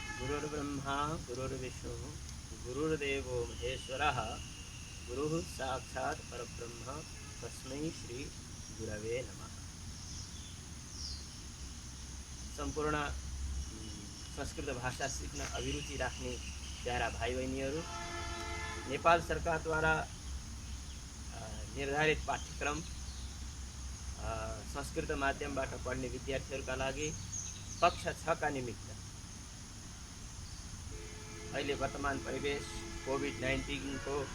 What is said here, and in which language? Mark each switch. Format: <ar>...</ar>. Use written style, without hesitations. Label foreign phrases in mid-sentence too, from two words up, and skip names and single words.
<sa>गुरुर्ब्रह्मा गुरुर्विष्णु गुरुर्देवो महेश्वरः गुरुः साक्षात् परब्रह्म तस्मै श्री गुरवे नमः।</sa> <ne>सम्पूर्ण संस्कृत भाषा सिक्न अभिरुचि राख्ने प्यारा भाइ बहिनीहरू, नेपाल सरकारद्वारा निर्धारित पाठ्यक्रम संस्कृत माध्यमबाट पढ्ने विद्यार्थीहरूका लागि कक्षा 6 का निमित्त अहिले वर्तमान परिवेश कोभिड-19 को</ne>